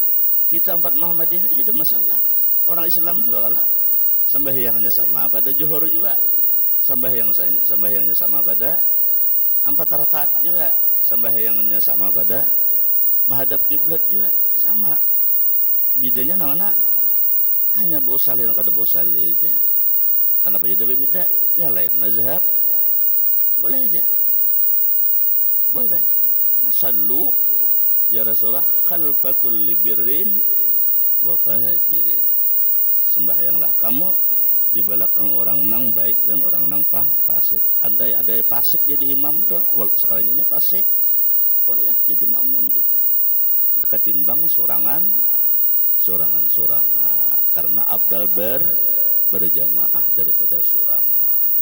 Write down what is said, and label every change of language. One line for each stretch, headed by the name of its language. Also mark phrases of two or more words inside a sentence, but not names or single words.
Banjar: Kita 4 Muhammadiyah dia ada masalah. Orang Islam juga kalah, sembahyangnya sama pada zuhur juga, sembahyangnya sama pada 4 rakaat juga, sembahyangnya sama pada menghadap kiblat juga sama. Bedanya namanya hanya bau salih kada bau salih aja. Kenapa jadi beda? Ya lain mazhab boleh aja. Boleh. Nah
Arabic: sallu ya Rasulullah khalfa kulli birrin wa fajirin.
Banjar: Sembahyanglah kamu di belakang orang nang baik dan orang nang fasik. Ada fasik jadi imam tuh, sekalinya fasik. Boleh jadi makmum kita. Ketimbang sorangan karena abdal berjamaah daripada sorangan.